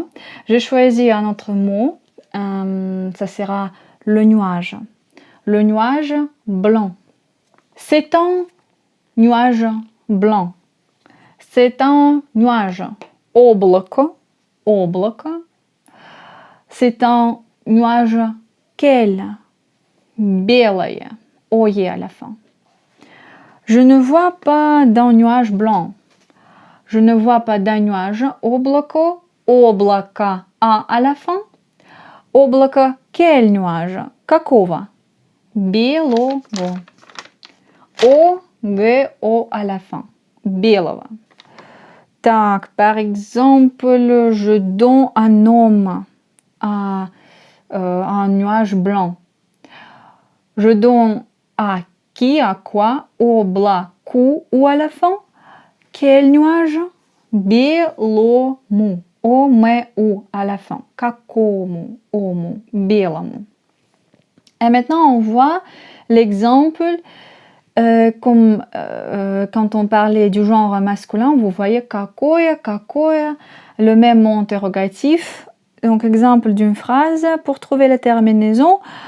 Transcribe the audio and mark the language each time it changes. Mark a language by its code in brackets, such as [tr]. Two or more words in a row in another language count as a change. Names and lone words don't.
[fr] J'ai choisi un autre mot, ça sera le nuage. Le nuage blanc. C'est un nuage blanc. C'est un nuage. Облако. Облако. C'est un nuage quel? Белое. Ое à la fin. Je ne vois pas d'un nuage blanc. Je ne vois pas d'un nuage. [ru] Облако. [fr] Облако. А à la fin. Облако. Quel nuage? [ru] Какого? Белого. [fr] О, Г, О à la fin. [ru] Белого. Так, [fr] par exemple, je donne un homme à un nuage blanc. Je donne à qui, à quoi? Облаку ou à la fin. Quel nuage? Белому. Омеу à la fin. [ru] Какому? Ому. Белому. [fr] Et maintenant, on voit l'exemple comme quand on parlait du genre masculin, vous voyez [ru] какое, какое, [fr] le même mot interrogatif. Donc, exemple d'une phrase pour trouver la terminaison.